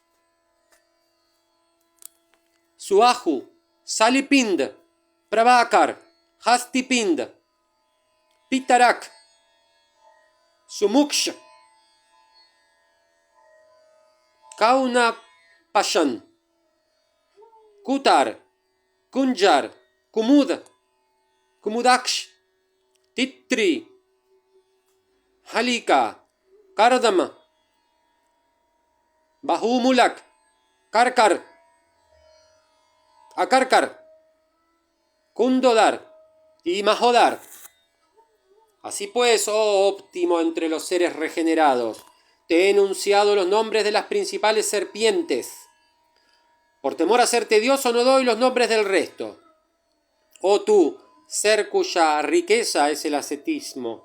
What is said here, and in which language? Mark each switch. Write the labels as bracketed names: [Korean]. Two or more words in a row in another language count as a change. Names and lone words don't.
[Spanish] Suahu, Salipinda, Prabhakar, Hastipinda, Pitarak, Sumuksha, Kauna Pashan, Kutar, Kunjar, Kumud, Kumudaksh, Titri, Halika, Kardama, Bahumulak, Karkar, Akarkar, Kundodar y Mahodar. Así pues, oh óptimo entre los seres regenerados, te he enunciado los nombres de las principales serpientes. Por temor a ser tedioso no doy los nombres del resto. Oh tú, ser cuya riqueza es el ascetismo.